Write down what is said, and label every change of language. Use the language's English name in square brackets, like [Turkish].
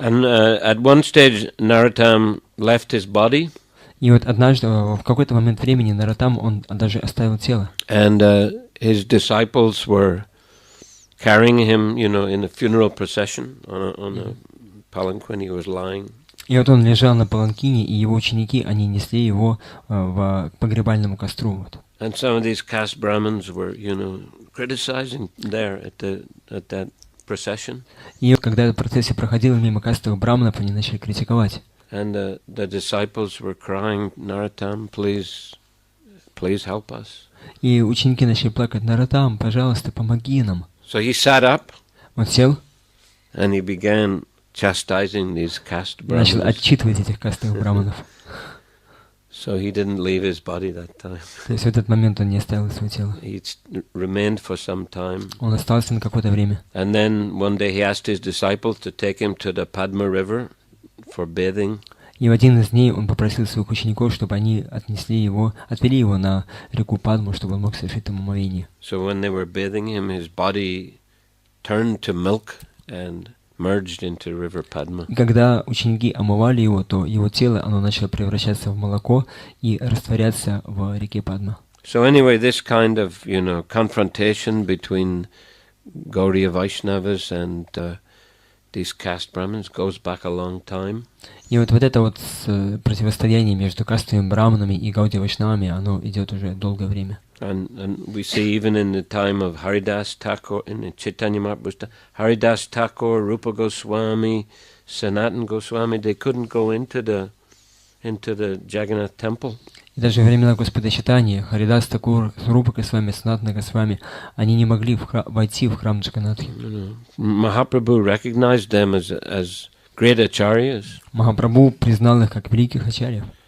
[English] And at one stage, Narottam left his body. [Russian] И вот однажды, в какой-то момент времени, Нароттам, он даже оставил тело. [English] And his disciples were carrying him, in a funeral procession on a palanquin. He was lying. [Russian] И вот он лежал на паланкине, и его ученики, они несли его в погребальному костру. Вот. [English] And some of these caste Brahmins were, criticizing there at that procession. [Russian] И когда эта процессия проходила мимо кастовых браманов, они начали критиковать. [English] And the disciples were crying, Narottam, please help us. [Russian] И ученики начали плакать: Нароттам, пожалуйста, помоги нам. [English] So he sat up [Russian] Он сел [English] and he began chastising these caste [Russian] и начал [English] brahmanas. [Russian] отчитывать этих кастовых браманов. [English] So he didn't leave his body that time. [Russian] То есть в этот момент он не оставил свое тело. [English] He remained for some time. [Russian] Он остался на какое-то время. [English] And then one day he asked his disciples to take him to the Padma River for bathing. [Russian] И в один из дней он попросил своих учеников, чтобы они отвели его на реку Падму, чтобы он мог совершить там омовение. [English] So when they were bathing him, his body turned to milk and merged into river Padma. [Russian] И когда ученики омывали его, то его тело, оно начало превращаться в молоко и растворяться в реке Падма. [English] So anyway, this kind of, confrontation between Gauriya Vaishnavas and these caste Brahmins goes back a long time. [Russian] И вот это вот противостояние между кастовыми браманами и Гаудия Вайшнавами, оно идет уже долгое время. [English] And we see even in the time of Haridas Thakur, in the Chaitanya Mahaprabhu's, Haridas Thakur, Rupa Goswami, Sanatan Goswami, they couldn't go into the Jagannath temple. [Russian] И даже во времена Господа Чайтаньи, Харидас Такур, Рупа Госвами, Санатана Госвами, они не могли войти в храм Джаганнатхи. [English] Mahaprabhu recognized them as great acharyas. [Russian] Махапрабху признал их как великих ачарьев.